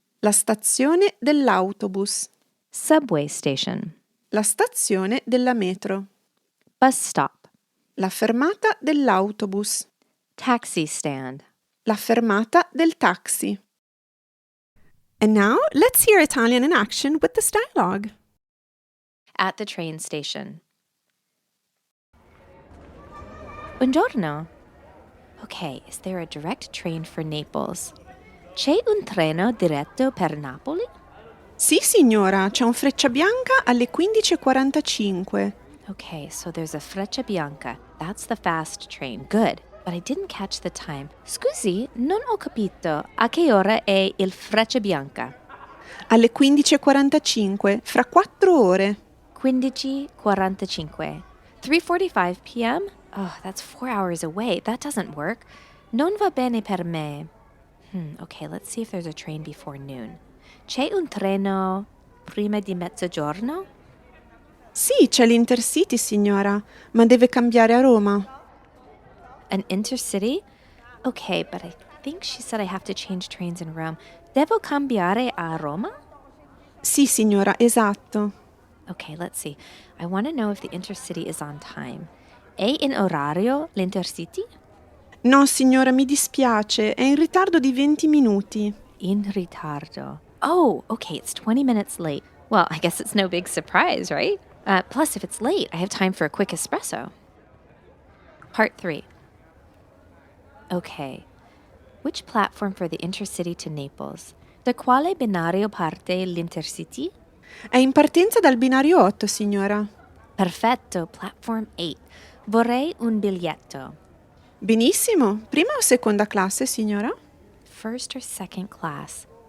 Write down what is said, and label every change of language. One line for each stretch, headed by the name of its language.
Italian: La stazione dell'autobus.
English: Subway station.
Italian: La stazione della metro.
English: Bus stop.
Italian: La fermata dell'autobus.
English: Taxi stand.
Italian: La fermata del taxi.
English: And now, let's hear Italian in action with this dialogue. At the train station.
Italian: Buongiorno.
English: Okay, is there a direct train for Naples?
Italian: C'è un treno diretto per Napoli? Sì, signora, c'è un Frecciabianca alle 15:45.
English: Okay, so there's a Frecciabianca. That's the fast train. Good. But I didn't catch the time.
Italian: Scusi, non ho capito. A che ora è il Frecciabianca? Alle 15:45, fra 4 ore.
English: 15:45. 3:45 p.m.? Oh, that's 4 hours away. That doesn't work.
Italian: Non va bene per me.
English: Okay, let's see if there's a train before noon.
Italian: C'è un treno prima di mezzogiorno? Sì, c'è l'Intercity, signora, ma deve cambiare a Roma.
English: An intercity? Okay, but I think she said I have to change trains in Rome.
Italian: Devo cambiare a Roma? Sì, signora, esatto.
English: Okay, let's see. I want to know if the intercity is on time.
Italian: È in orario l'Intercity? No, signora, mi dispiace, è in ritardo di 20 minuti. In ritardo.
English: Oh, okay, it's 20 minutes late. Well, I guess it's no big surprise, right? Plus, if it's late, I have time for a quick espresso. Part 3. Okay. Which platform for the Intercity to Naples?
Italian: Da quale binario parte l'Intercity? È in partenza dal binario 8, signora. Perfetto,
English: platform 8.
Italian: Vorrei un biglietto. Benissimo. Prima o seconda classe, signora?
English: First or second class?